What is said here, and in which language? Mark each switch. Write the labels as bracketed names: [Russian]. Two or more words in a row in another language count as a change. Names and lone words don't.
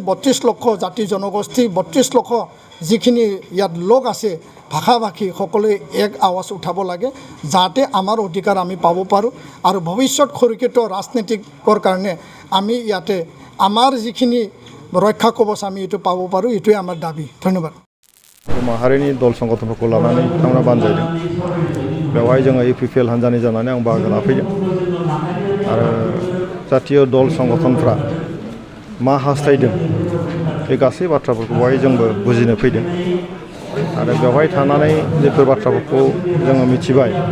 [Assamese] 32 লক্ষ জাতি জনগোষ্ঠী 32 লক্ষ যিখিনি ইয়াত লোক আছে ভাষা ভাষী সকলোৱে এক আৱাজ উঠাব লাগে যাতে আমাৰ অধিকাৰ আমি পাব পাৰোঁ আৰু ভৱিষ্যত সুৰক্ষিত ৰাজনীতিকৰ কাৰণে আমি ইয়াতে আমাৰ যিখিনি ৰক্ষা কবচ আমি এইটো পাব পাৰোঁ এইটোৱে আমাৰ দাবী। ধন্যবাদ। [Bodo] माहारिनि दल संगठनफोरखौ लानानै बिथांमोना बानजायदों। बेवहाय जोङो इउपिपिएल हान्जानि जानानै आं बाहागो लाफैदों आरो जातीय दल संगठनफ्रा मा हास्थायदों बे गासै बाथ्राफोरखौ बेवहाय जोंबो बुजिनो फैदों आरो बेवहाय थानानै जेफोर बाथ्राफोरखौ जोङो मिथिबाय